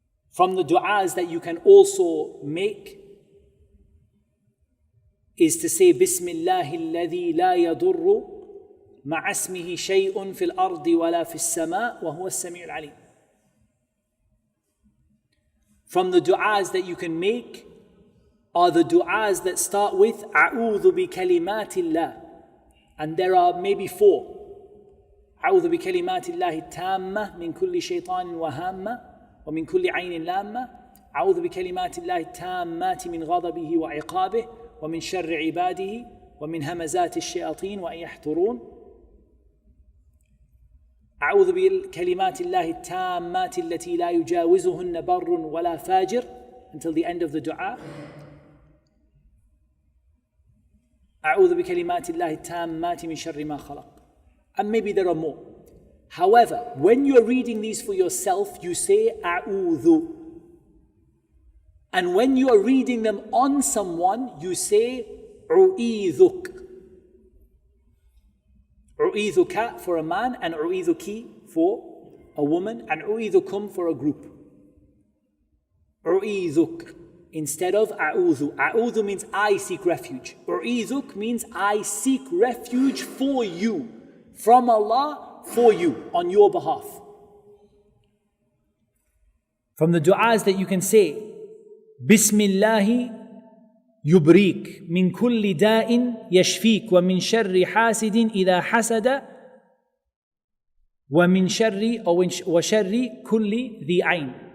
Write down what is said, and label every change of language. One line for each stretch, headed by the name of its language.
English: From the du'as that you can also make is to say
Arabic: Bismillahi alladhi la yadurru مع اسمه شيء في الأرض ولا في السماء وهو السميع العليم.
English: From the du'as that you can make are the du'as that start with
Arabic: أعوذ بكلمات الله,
English: and there are maybe 4.
Arabic: أعوذ بكلمات الله التامة من كل شيطان وهامة ومن كل عين لامة. أعوذ بكلمات الله التامات من غضبه وعقابه ومن شر عباده ومن همزات الشياطين وأن يحضرون. أعوذ بكلمات الله التامات التي لا يجاوزهن بر ولا فاجر,
English: until the end of the dua.
Arabic: أعوذ بكلمات الله التامات من شر ما خلق.
English: And maybe there are more. However, when you're reading these for yourself, you say أعوذ. And when you are reading them on someone, you say أعيذك. أعيذك for a man, and أعيذك for a woman, and أعيذكم for a group. أعيذك instead of أعوذ. أعوذ means I seek refuge. أعيذك means I seek refuge for you, from Allah, for you, on your behalf. From the du'as that you can say,
Arabic: Bismillahi يبريك من كل داء يشفيك ومن شر حاسد إذا حسد ومن شر وشر كل ذي عين.